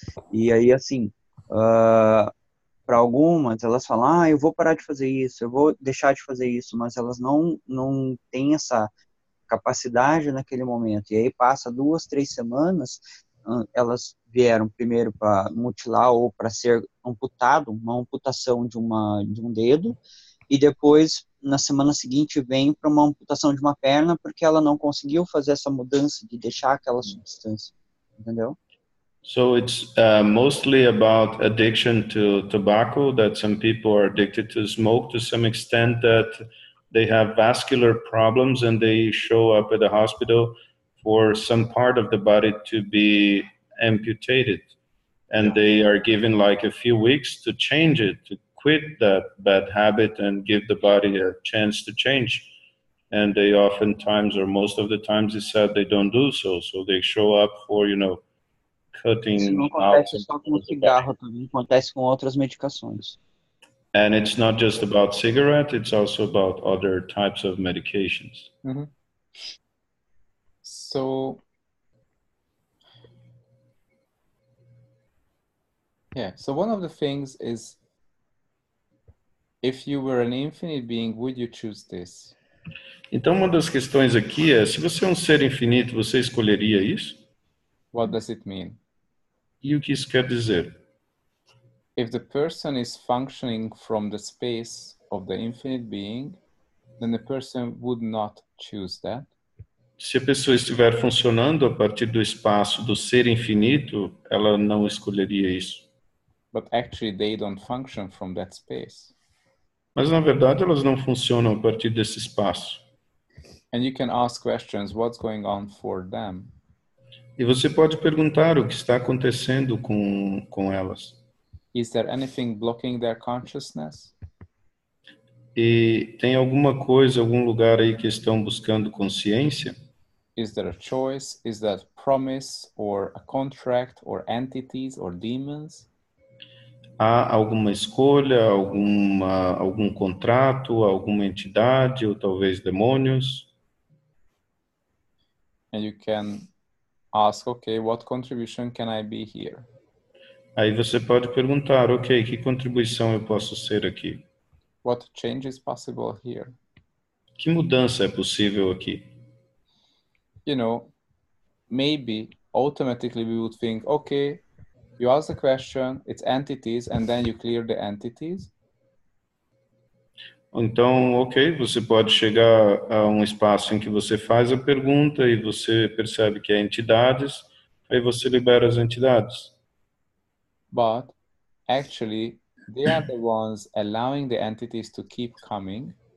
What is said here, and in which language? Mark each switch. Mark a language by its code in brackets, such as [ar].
[pt] E aí, assim, para algumas, elas falam, eu vou parar de fazer isso, eu vou deixar de fazer isso, mas elas não têm essa capacidade naquele momento. E aí passa 2, 3 semanas, elas vieram primeiro para mutilar ou para ser amputado, uma amputação de um dedo, e depois, na semana seguinte, vem para uma amputação de uma perna, porque ela não conseguiu fazer essa mudança de deixar aquela substância, entendeu? [en] So it's mostly about addiction to tobacco, that some people are addicted to smoke to some extent, that they have vascular problems and they show up at the hospital for some part of the body to be amputated. And they are given like a few weeks to change it, to quit that bad habit and give the body a chance to change. And they oftentimes, or most of the times, they said they don't do so. So they show up for, [pt] Isso não acontece só com o cigarro, também acontece com outras medicações. [en] And it's not just about cigarette, it's also about other types of medications. Mm-hmm. So, so one of the things is, if you were an infinite being, would you choose this? [pt] Então, uma das questões aqui é, se você é um ser infinito, você escolheria isso? [en] What does it mean? [pt] E o que isso quer dizer? [en] If the person is functioning from the space of the infinite being, then the person would not choose that. [pt] Se a pessoa estiver funcionando a partir do espaço do ser infinito, ela não escolheria isso. [en] But actually they don't function from that space. [pt] Mas, na verdade, elas não funcionam a partir desse espaço. [en] And you can ask questions, what's going on for them? [pt] E você pode perguntar o que está acontecendo com elas. [en] Is there anything blocking their consciousness? [pt] E tem alguma coisa, algum lugar aí que estão buscando consciência? [en] Is there a choice? Is that promise or a contract or entities or demons? [pt] Há alguma escolha, algum contrato, alguma entidade ou talvez demônios? [en] And you can ask, okay, what contribution can I be here? [pt] Aí você pode perguntar, ok, que contribuição eu posso ser aqui? [en] What change is possible here? [pt] Que mudança é possível aqui? [en] You know, maybe automatically we would think, okay, you ask the question, it's entities, and then you clear the entities. [pt] Então, ok, você pode chegar a um espaço em que você faz a pergunta e você percebe que é entidades, aí você libera as entidades. [en] But actually, they are the ones allowing the entities to keep coming.